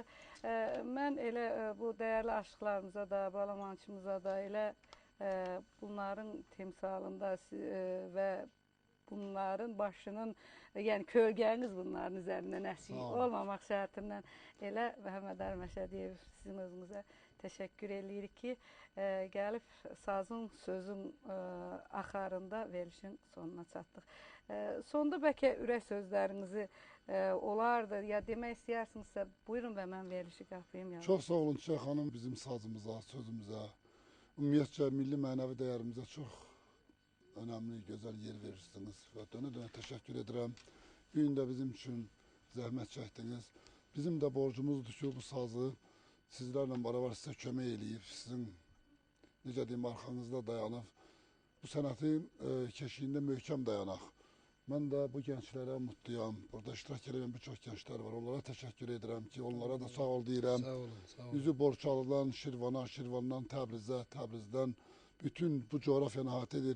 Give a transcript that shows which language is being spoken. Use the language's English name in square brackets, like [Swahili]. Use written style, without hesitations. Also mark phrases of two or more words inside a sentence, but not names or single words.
[Azerbaijani] Mən elə bu dəyərli aşıqlarımıza da, balamançımıza da elə bunların timsalında və bunların başının, yəni kölgəniz bunların üzərindən əsik olmamaq şərtindən elə Məhəmməd Əli Məşədiyev sizin özünüzə təşəkkür eləyirik ki, gəlib sazın, sözün axarında verilişin sonuna çatdıq. Sonda bəlkə ürək sözlərinizi olardı, ya demək istəyərsinizsə buyurun və mən verilişi qapayım. Çox sağ olun Çiçək xanım, bizim sazımıza, sözümüzə, ümumiyyətcə milli mənəvi dəyərimizə çox önemli, güzel yer verirsiniz ve dönə [Turkish] teşekkür ederim. Bu gün de bizim için zahmet çektiniz. Bizim de borcumuzdur ki bu sazı sizlerle beraber size [Azerbaijani] kömək eləyib, sizin necə deyim arxanızda dayanıb bu sənətin keşiyində möhkəm dayanaq. Mən də bu gençlərə mutluyam. Burada iştirak edən bir çox gənclər var. Onlara təşəkkür edirəm ki, onlara da sağ ol deyirəm. Sağ olun, sağ olun. Üzü Borçalıdan Şirvana, Şirvandan Təbrizə, Təbrizdən bütün bu coğrafyanı əhatə edir.